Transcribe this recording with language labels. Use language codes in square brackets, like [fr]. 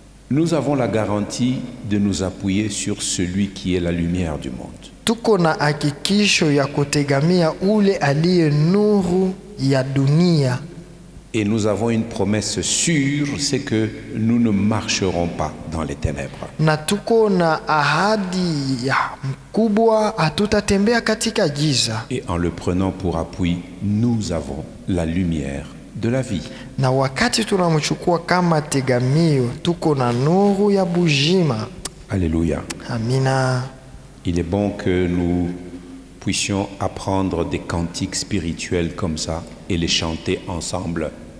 [fr] nous avons la garantie de nous appuyer sur celui qui est la lumière du monde. [sw] tuko na hakikisho ya kutegamia ule aliye nuru ya dunia. [fr] Et nous avons une promesse sûre, c'est que nous ne marcherons pas dans les ténèbres. [sw] Na tuko na ahadi ya mkubwa, hatutatembea katika giza. [fr] Et en le prenant pour appui, nous avons la lumière de la vie. [sw] Na wakati tunamchukua kama tegamio, tuko na nuru ya bujima. [fr] Alléluia. [sw] Amina. [fr] Il est bon que nous puissions apprendre des cantiques spirituels comme ça et les chanter ensemble.